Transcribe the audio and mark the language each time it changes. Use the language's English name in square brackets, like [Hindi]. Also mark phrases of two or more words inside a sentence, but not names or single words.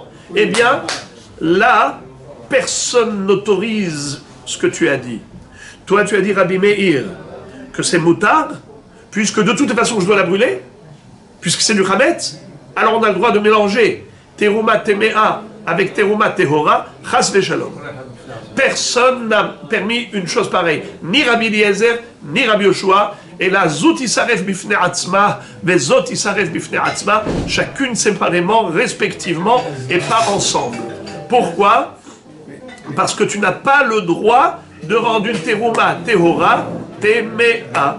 [French] Eh bien, là, personne n'autorise ce que tu as dit. Toi, tu as dit, Rabbi Meir, que c'est moutard, puisque de toute façon, je dois la brûler, puisque c'est du chametz, alors on a le droit de mélanger [Hebrew] תרומה טמאה [French] avec [Hebrew] תרומה טהורה, חס ושלום. [French] Personne n'a permis une chose pareille. Ni Rabbi Eliezer, ni Rabbi Yoshua. Et là, [Hebrew] זאת תישרף בפני עצמה, וזאת תישרף בפני עצמה, [French] chacune séparément, respectivement, et pas ensemble. Pourquoi? Parce que tu n'as pas le droit de rendre une [Hebrew] תרומה, טהורה, טמאה.